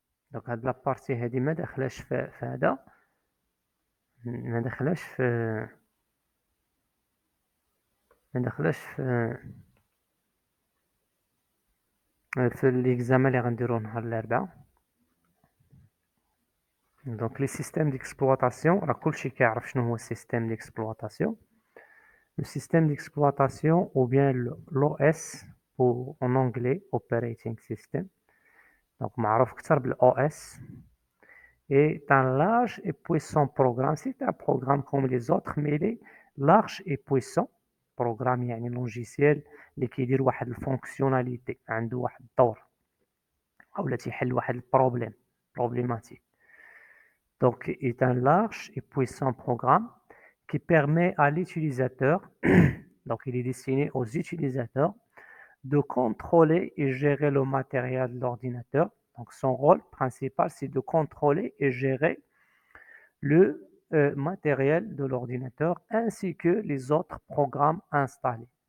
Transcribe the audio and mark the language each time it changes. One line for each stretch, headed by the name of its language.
Arabic: دونك هاد لابارتي هادي ما داخلاش في هذا، ما داخلاش في ما داخلاش في ليكزامان اللي غنديروه نهار الاربعاء. دونك لي سيستيم ديكسبلواتاسيون راه كلشي كيعرف شنو هو السيستيم ديكسبلواتاسيون.
French: Le système d'exploitation ou bien l'OS ou en anglais
English: operating system.
French: Donc
Arabic: معروف اكثر بالOS
French: est un large et puissant programme. C'est un programme comme les autres mais il est large et puissant.
Arabic: programme يعني logiciel اللي كيدير واحد الفونكسيوناليتي عنده واحد الدور اولا تيحل واحد البروبليم problématique.
French: Donc est un large et puissant programme qui permet à l'utilisateur, donc il est destiné aux utilisateurs, de contrôler et gérer le matériel de l'ordinateur. Donc son rôle principal, c'est de contrôler et gérer le matériel de l'ordinateur ainsi que les autres programmes installés.